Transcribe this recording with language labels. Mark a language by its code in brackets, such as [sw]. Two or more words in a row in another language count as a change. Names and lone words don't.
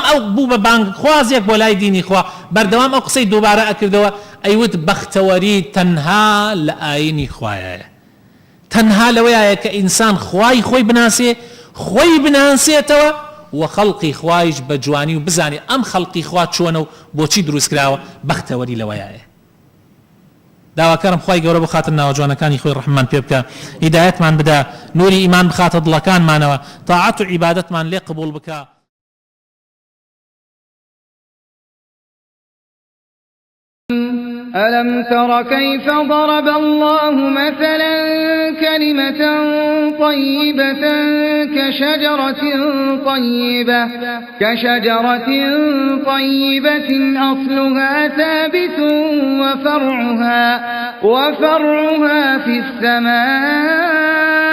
[ckb] ئەو بوو بە بانگخوازێک بۆ لای دینی خوا بەردەوام ئەو قسەی دووبارە ئەکردەوە ئەیوت بەختەوەری تەنها لە ئاینی خوایە تەنها لەوەیە کە ئینسان خوای خۆی بناسێ خۆی بناسێتەوە و خەڵقی خوایش بە جوانی و بزانێ ئەم خەڵقی خوا چۆنە و بۆچی دروست کراوە بەختەوەری لەوەیە داواکارم خوای گەورە بخاتە ناوجوانەکانی خۆی ڕەحمان پێ بکە هیدایەتمان بدە نوری ئیمان بخاتە دڵەکانمانەوە تاعەت و عیبادەتمان لێ قبوڵ بکە [ar] ألم تر كيف طَرَبَ اللَّهُ مَثَلًا كَلِمَةً طَيِّبَةً كشجرة طيبة أصلها ثابت وفرعها في السماء